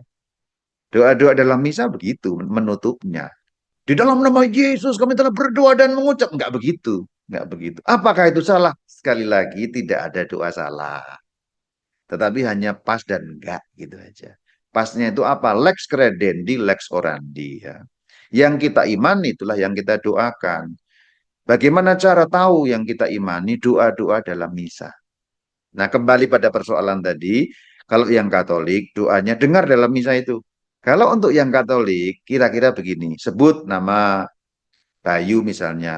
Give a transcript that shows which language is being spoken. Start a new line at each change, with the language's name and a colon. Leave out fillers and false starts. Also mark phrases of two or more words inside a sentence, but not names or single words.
Indonesian: Doa-doa dalam misa begitu menutupnya. Di dalam nama Yesus kami telah berdoa dan mengucap. Enggak begitu. Enggak begitu. Apakah itu salah? Sekali lagi tidak ada doa salah. Tetapi hanya pas dan enggak gitu aja. Pasnya itu apa?
Latin: Lex credendi, lex orandi.
Indonesian: Ya. Yang kita imani itulah yang kita doakan. Bagaimana cara tahu yang kita imani? Doa-doa dalam misa. Nah, kembali pada persoalan tadi, kalau yang Katolik doanya dengar dalam misa itu. Kalau untuk yang Katolik, kira-kira begini, sebut nama Bayu misalnya.